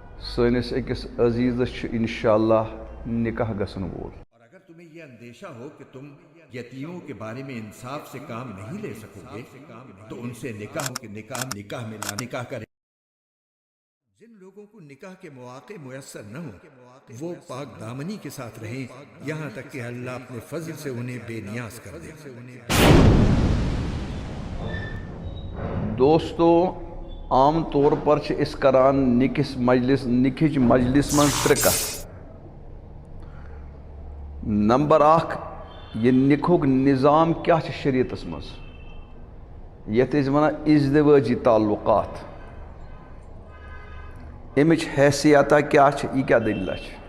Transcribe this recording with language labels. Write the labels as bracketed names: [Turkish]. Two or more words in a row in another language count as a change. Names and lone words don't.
[Kashmiri] سٲنِس أکِس عزیٖزس چھُ اِنشاءاللہ نِکاح گژھن وول. [Urdu] اور اگر تمہیں یہ اندیشہ ہو کہ تم یتیموں کے بارے میں انصاف سے کام نہیں لے سکو گے تو ان سے نکاح میں لا نکاح کریں. جن لوگوں کو نکاح کے مواقع میسر نہ ہوں وہ پاک دامنی کے ساتھ رہیں یہاں تک کہ اللہ اپنے فضل سے انہیں بے نیاز کر دے. [Kashmiri] دوستو عام طور پر چھِ أسۍ کران نِکِس مجلس منٛز ترٛےٚ کتھٕ. نمبر اکھ یہِ نِکہُک نظام کیٛاہ چھُ شریعتس منٛز یتھ أسۍ ونان ازدِوٲجی تعلقات. امِچ حیثیتہ کیٛاہ چھِ یہِ کیٛاہ دٔلیٖلہ چھِ.